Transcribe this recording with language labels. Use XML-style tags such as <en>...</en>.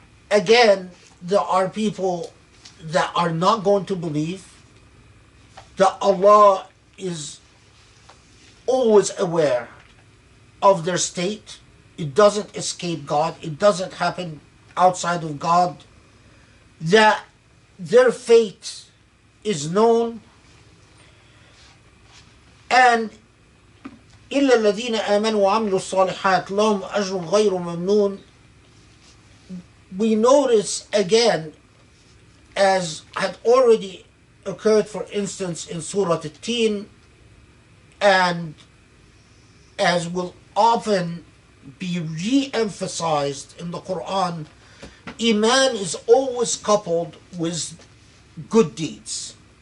<en>again, there are people that are not going to believe that Allah is always aware of their state. It doesn't escape God. It doesn't happen outside of God. That their fate is known. And</en> <ar>إلا الذين آمنوا وعملوا الصالحات لهم أجر غير ممنون.</ar> <en>We notice again, as had already occurred, for instance, in Surah At-Tin, and as will often be re-emphasized in the Quran, Iman is always coupled with good deeds.</en>